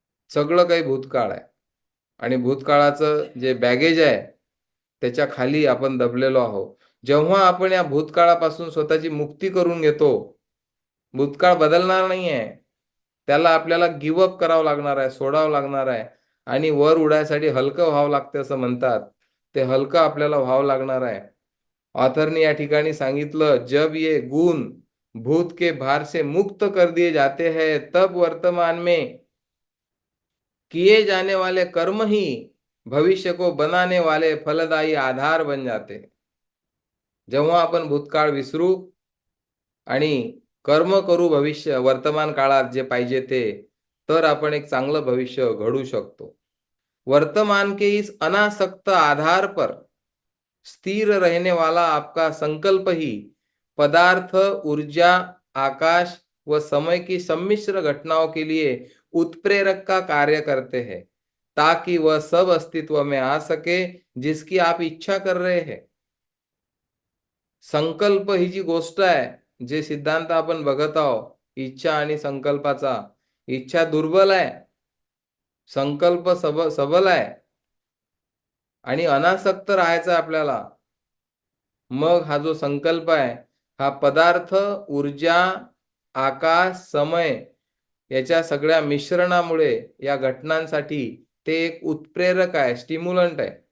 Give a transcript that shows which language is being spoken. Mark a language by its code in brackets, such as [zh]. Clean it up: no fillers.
[mr] सगळं काही भूतकाळ आहे, आणि भूतकाळाचं जे बॅगेज आहे त्याच्या खाली आपण दबलेलो आहोत. जेव्हा आपण या भूतकाळापासून स्वतःची मुक्ती करून घेतो, भूतकाळ बदलणार नाहीये, त्याला आपल्याला गिव्ह अप करावं लागणार आहे, सोडावं लागणार आहे, आणि वर उडायसाठी हलकं व्हावं लागते असं म्हणतात. ते हलकं आपल्याला व्हावं लागणार आहे. ऑथरनी या ठिकाणी सांगितलं, [hi] जब ये गुण भूत के भार से मुक्त कर दिए जाते हैं, तब वर्तमान में किए जाने वाले कर्म ही भविष्य को बनाने वाले फलदायी आधार बन जाते. [mr] जेव्हा आपण भूतकाळ विसरू आणि कर्म करू भविष्य वर्तमान काळात जे पाहिजे ते, तर आपण एक चांगलं भविष्य घडू शकतो. [hi] वर्तमान के इस अनासक्त आधार पर स्थिर रहने वाला आपका संकल्प ही पदार्थ, ऊर्जा, आकाश व समय की सम्मिश्र घटनाओं के लिए उत्प्रेरक का कार्य करते हैं, ताकि वह सब अस्तित्व में आ सके जिसकी आप इच्छा कर रहे हैं. [mr] संकल्प ही जी गोष्ट आहे, जे सिद्धांत आपण बघत आहोत, इच्छा आणि संकल्पाचा, इच्छा दुर्बल आहे, संकल्प सबल आहे आणि अनासक्त राहायचं आपल्याला. मग हा जो संकल्प आहे, हा पदार्थ, ऊर्जा, आकाश, समय याच्या सगळ्या मिश्रणामुळे या घटनांसाठी ते एक उत्प्रेरक आहे, स्टिम्युलंट आहे.